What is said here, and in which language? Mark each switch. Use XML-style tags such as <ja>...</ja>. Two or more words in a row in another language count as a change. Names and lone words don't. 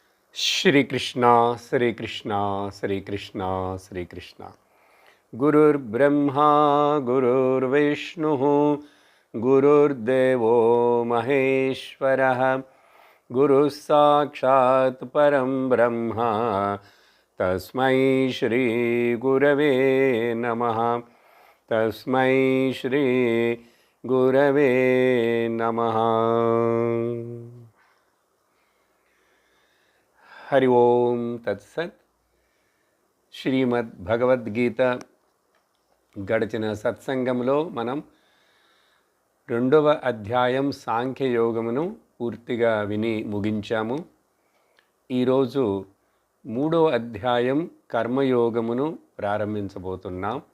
<sa>श्रीकृष्ण श्रीकृष्ण श्रीकृष्ण श्रीकृष्ण गुरुर्ब्रह्मा गुरुर्विष्णुः गुरुर्देवो महेश्वरः गुरुः साक्षात् परं ब्रह्म तस्मै श्री गुरवे नमः तस्मै श्री गुरवे नमः। हरि ओम तत्सत्।</sa> <te>శ్రీమద్ భగవద్గీత గడిచిన సత్సంగంలో మనం 2వ అధ్యాయం సాంఖ్యయోగమును పూర్తిగా విని ముగించాము. ఈరోజు 3వ అధ్యాయం కర్మయోగమును ప్రారంభించబోతున్నాం.</te>